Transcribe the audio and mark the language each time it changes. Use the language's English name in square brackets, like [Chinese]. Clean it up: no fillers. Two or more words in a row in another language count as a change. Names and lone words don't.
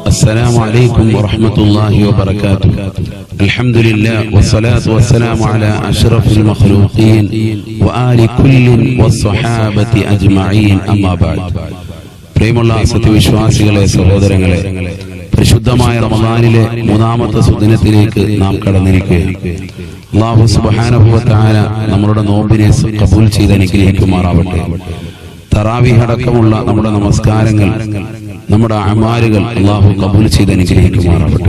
[Arabic] السلام عليكم ورحمة الله وبركاته. الحمد لله والصلاة والسلام على أشرف المخلوقين وآل كل والصحابة أجمعين أما بعد. [Malayalam] പ്രിയമുള്ള സത്യവിശ്വാസികളെ, സഹോദരങ്ങളെ, പരിശുദ്ധമായ റമദാനിലെ മൂന്നാമത്തെ സുദിനത്തിലേക്ക് നാം കടന്നിരിക്കുകയാണ്. [Arabic] الله سبحانه وتعالى [Malayalam] നമ്മുടെ നോമ്പിനെ കബൂൽ ചെയ്ത് അനുഗ്രഹിക്കുമാറാവട്ടെ. തറാവീഹ് അടക്കമുള്ള നമ്മുടെ നമസ്കാരങ്ങൾ, നമ്മുടെ അമാലുകൾ അല്ലാഹു കബൂൽ ചെയ്ത് അനുഗ്രഹിക്കുമാറാവട്ടെ.